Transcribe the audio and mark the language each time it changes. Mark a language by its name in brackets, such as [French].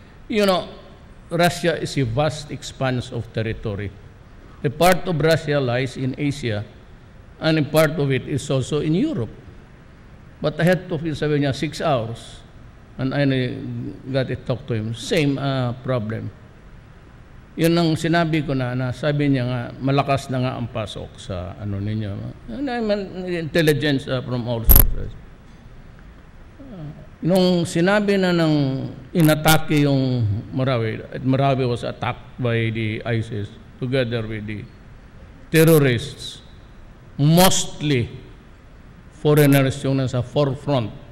[English] You know, Russia is a vast expanse of territory. A part of Russia lies in Asia, and a part of it is also in Europe. But I had to, [Filipino] sabi niya, [English] 6 hours, and I got to talk to him. Same problem. [Filipino] Yun ang sinabi ko na sabi niya nga, malakas na nga ang pasok sa ano ninyo. [English] Intelligence from all sources. [Filipino] Nung sinabi na ng inatake yung Marawi, [English] at Marawi was attacked by the ISIS together with the terrorists, mostly foreigners [Filipino] yung nasa [English] forefront.